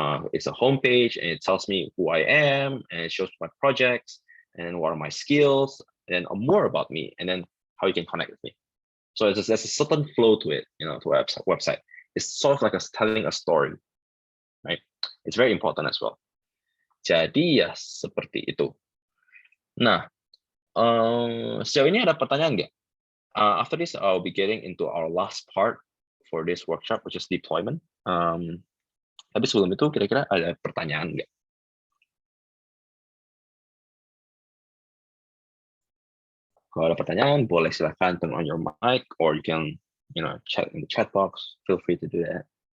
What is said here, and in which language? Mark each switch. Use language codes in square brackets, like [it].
[en] It's a homepage and it tells me who I am and it shows my projects and what are my skills and more about me, and then how you can connect with me. So there's a certain flow to it, you know, to a website. It's sort of like telling a story, right? It's very important as well. [id] Jadi ya seperti itu. Nah, sejauh ini ada pertanyaan nggak? [en] After this, I'll be getting into our last part for this workshop, which is deployment. [id] Tapi sebelum itu, kira-kira ada pertanyaan nggak? Kalau ada pertanyaan, boleh silahkan [en] turn on your mic, or you can, you know, chat in the chat box. Feel free to do that.